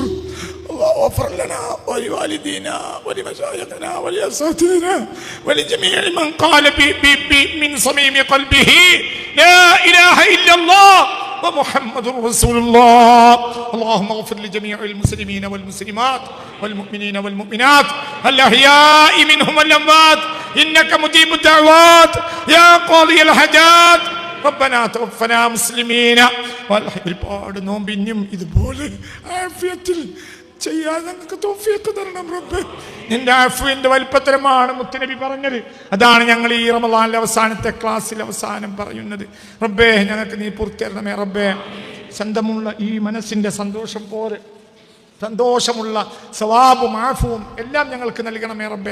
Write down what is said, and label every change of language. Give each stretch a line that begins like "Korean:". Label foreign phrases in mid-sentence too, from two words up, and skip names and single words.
Arabic: الله غفر لنا ولوالدينا ولمشايخنا ولأساتذتنا ولجميع من قال من صميم قلبه لا إله إلا الله ومحمد رسول الله. اللهم اغفر لجميع المسلمين والمسلمات والمؤمنين والمؤمنات الأحياء منهم والأموات إنك مجيب الدعوات يا قاضي الحاجات. ربنا توفنا مسلمين.
Malayalam: ഒരുപാട് നോമ്പിനും ഇതുപോലെ ആഫിയത്തിൽ ചെയ്യാൻ ഞങ്ങൾക്ക് തൗഫീഖ് തരണം റബ്ബേ. നിന്റെ ആഫിയന്റെ വലിപ്പത്തരമാണ് മുത്തുനബി പറഞ്ഞത്. അതാണ് ഞങ്ങൾ ഈ റമളാനിലെ അവസാനത്തെ ക്ലാസ്സിൽ അവസാനം പറയുന്നത്. റബ്ബേ, ഞങ്ങൾക്ക് നീ പൂർത്തിയാക്കണമേ റബ്ബേ. സ്വന്തമുള്ള ഈ മനസ്സിന്റെ സന്തോഷം പോലെ സന്തോഷമുള്ള സവാബും ആഫുവും എല്ലാം ഞങ്ങൾക്ക് നൽകണമേ റബ്ബേ.